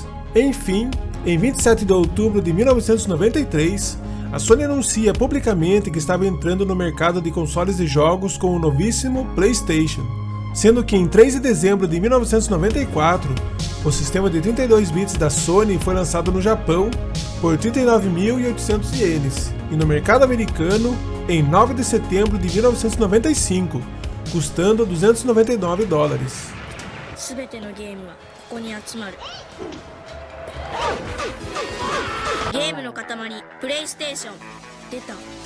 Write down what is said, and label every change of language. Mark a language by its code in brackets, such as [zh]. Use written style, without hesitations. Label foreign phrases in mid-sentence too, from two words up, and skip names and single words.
[pt] Enfim, em 27 de outubro de 1993, a Sony anuncia publicamente que estava entrando no mercado de consoles de jogos com o novíssimo PlayStation, sendo que em 3 de dezembro de 1994, o sistema de 32 bits da Sony foi lançado no Japão por 39.800 ienes e no mercado americano em 9 de setembro de 1995, custando $299. [ja] 全てのゲームはここに集まる。ゲームの塊プレイステーション出た。